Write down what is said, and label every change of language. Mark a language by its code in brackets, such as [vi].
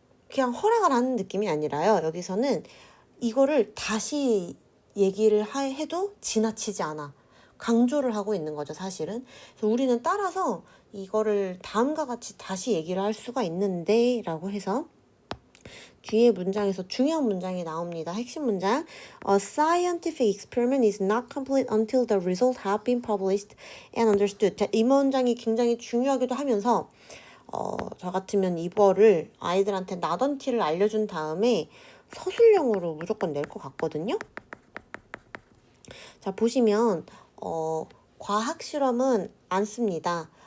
[ko] 그냥 허락을 하는 느낌이 아니라요. 여기서는 이거를 다시 얘기를 해도 지나치지 않아. 강조를 하고 있는 거죠, 사실은. 그래서 우리는 따라서 이거를 다음과 같이 다시 얘기를 할 수가 있는데 라고 해서 뒤에 문장에서 중요한 문장이 나옵니다. 핵심 문장. [en] A scientific experiment is not complete until the results have been published and understood. [ko] 자, 이 문장이 굉장히 중요하기도 하면서 저 같으면 이거를 아이들한테 나던티를 알려준 다음에 서술형으로 무조건 낼 것 같거든요. 자, 보시면 과학 실험은 안 씁니다.